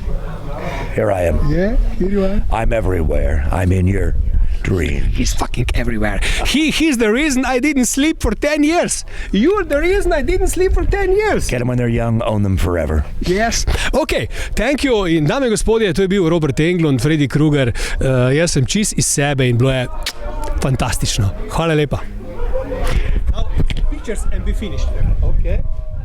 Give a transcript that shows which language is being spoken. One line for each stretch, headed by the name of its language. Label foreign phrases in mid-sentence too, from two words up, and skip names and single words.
English: Here I am. Yeah, here you are. I'm everywhere. I'm in your dream. He's fucking everywhere. He's the reason I didn't sleep for 10 years. You're the reason I didn't sleep for 10 years. Get them when they're young, own them forever. Yes. Ok, thank you.
Slovenian: In dame in gospodje, to je bil Robert Englund, Freddy Krueger. Jaz sem čist iz sebe in bilo je fantastično. Hvala lepa.
English: Now, pictures and be finished. Okay.